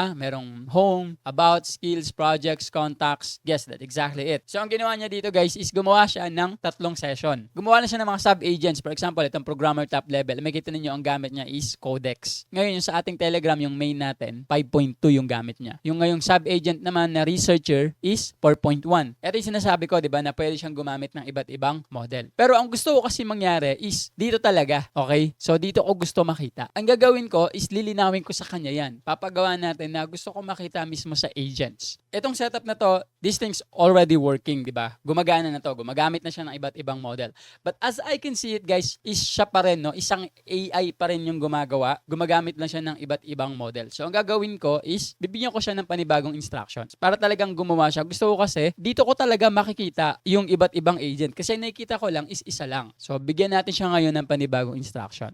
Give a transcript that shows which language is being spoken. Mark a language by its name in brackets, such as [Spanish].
[Filipino] Merong home, about, skills, projects, contacts. [English] Yes, that's exactly it. [Filipino] So ang ginawa niya dito guys is gumawa siya ng 3 session. Gumawa na siya ng mga sub-agents. For example, itong programmer top level, may kita ninyo ang gamit niya is Codex. Ngayon, yung sa ating Telegram, yung main natin, 5.2 yung gamit niya. Yung ngayong sub-agent naman na researcher is 4.1. Ito yung sinasabi ko, di ba, na pwede siyang gumamit ng iba't ibang model. Pero ang gusto ko kasi mangyari is dito talaga. Okay? So, dito ko gusto makita. Ang gagawin ko is lilinawin ko sa kanya yan. Papagawa natin na gusto ko makita mismo sa agents. Itong setup na to, [English] this thing's already working, [Filipino] di ba? Gumagana na to. Gumagamit na siya ng iba't ibang model. [English] But as I can see it, guys, is [Filipino] siya pa rin, [English] no? [Filipino] Isang AI pa rin yung gumagawa. Gumagamit lang siya ng iba't ibang model. So, ang gagawin ko is, bibigyan ko siya ng panibagong instructions para talagang gumawa siya. Gusto ko kasi, dito ko talaga makikita yung iba't ibang agent. Kasi nakikita ko lang is isa lang. So, bigyan natin siya ngayon ngayon ng panibagong instruction.